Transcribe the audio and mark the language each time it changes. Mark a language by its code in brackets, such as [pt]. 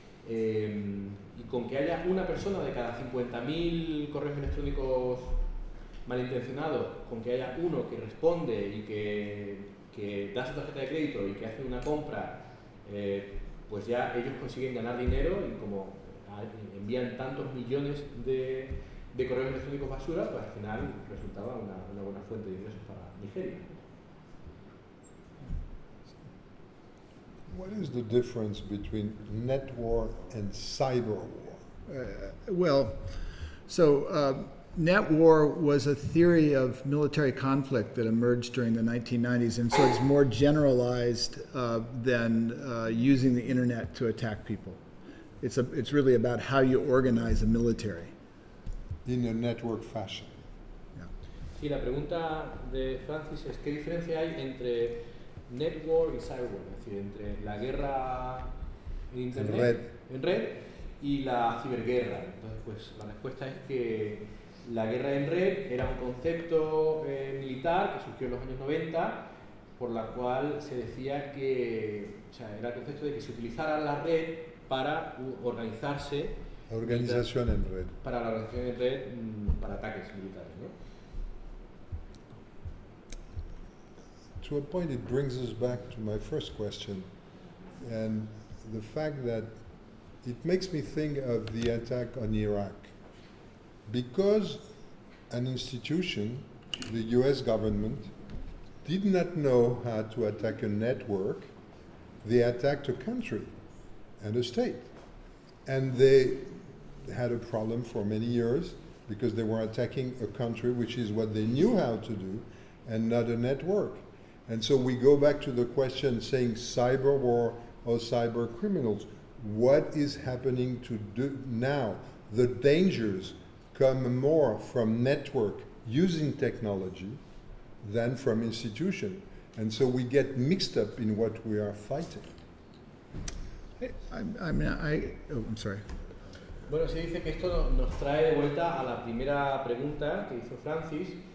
[es] Y con que haya una persona de cada 50.000 correos electrónicos malintencionados, con que haya uno que responde y que da su tarjeta de crédito y que hace una compra, pues ya ellos consiguen ganar dinero, y como envían tantos millones de correos electrónicos basura, pues al final resultaba una buena fuente de ingresos para Nigeria. [en] What is the difference between net war and cyber war? Net war was a theory of military conflict that emerged during the 1990s, and so it's more generalized than using the internet to attack people. It's really about how you organize a military. In a network fashion. Yeah. [es] Sí, la pregunta de Francis es qué diferencia hay entre net war y cyber war, es decir, entre la guerra en internet, en red y la ciberguerra. Entonces, pues la respuesta es que la guerra en red era un concepto militar que surgió en los años 90, por la cual se decía que, o sea, era el concepto de que se utilizara la red para organizarse Organización en red. Para la organización en red, para ataques militares, ¿no? [en] To a point, it brings us back to my first question, and the fact that it makes me think of the attack on Iraq, because an institution, the U.S. government, did not know how to attack a network, they attacked a country and a state, and they had a problem for many years because they were attacking a country, which is what they knew how to do, and not a network. And so we go back to the question saying cyber war or cyber criminals. What is happening to do now? The dangers come more from network using technology than from institution. And so we get mixed up in what we are fighting. I'm sorry. [es] Bueno, se dice que esto nos trae de vuelta a la primera pregunta que hizo Francis.